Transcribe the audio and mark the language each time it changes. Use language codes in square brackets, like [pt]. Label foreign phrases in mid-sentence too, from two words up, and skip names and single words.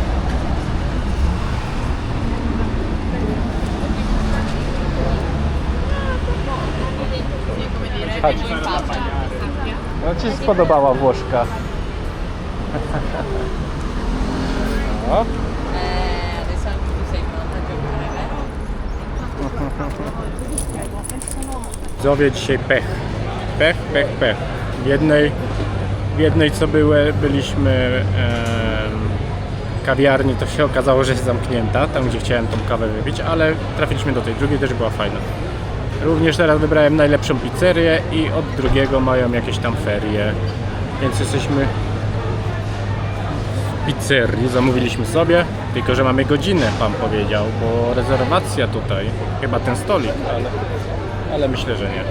[pl] Chodź. No ci spodobała Włoszka. No. [it] Adesso anche tu sei pronta a giocare, vero? [pl] Widzowie, dzisiaj pech. Pech. W jednej co byliśmy kawiarni, to się okazało, że jest zamknięta, tam gdzie chciałem tą kawę wypić, ale trafiliśmy do tej drugiej, też była fajna. Również teraz wybrałem najlepszą pizzerię i od drugiego mają jakieś tam ferie, więc jesteśmy w pizzerii, zamówiliśmy sobie, tylko że mamy godzinę, pan powiedział, bo rezerwacja tutaj, chyba ten stolik, ale myślę, że nie.